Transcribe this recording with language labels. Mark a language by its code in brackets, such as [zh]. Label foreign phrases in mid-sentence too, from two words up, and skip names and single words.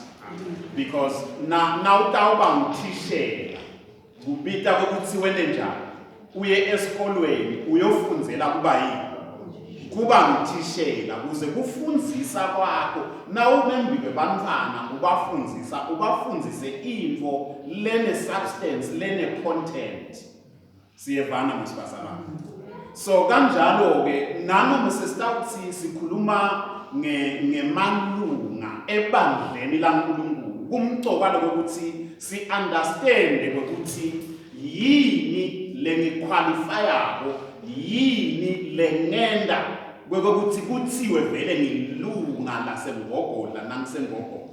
[ss] Because na utawuba ngutishela kubita ukuthi wena njani uye esikolweni uyofundzela kuba yini kuba ngutishela kuze kufundzisa kwakho na umembi bebantfwana ubafundzise info lene substance lene content. Siyevana masibazalwane. So kanjalo ke nanoma sesitawuthi sikhuluma ngemalunga ebandleni laNkulunkulu kumcokala ukuthi si understand ukuthi yini lengiqualifyako yini lengenda kwekuthi kuthiwe vele ngilunga laseMgogodla nangiseMgogodla.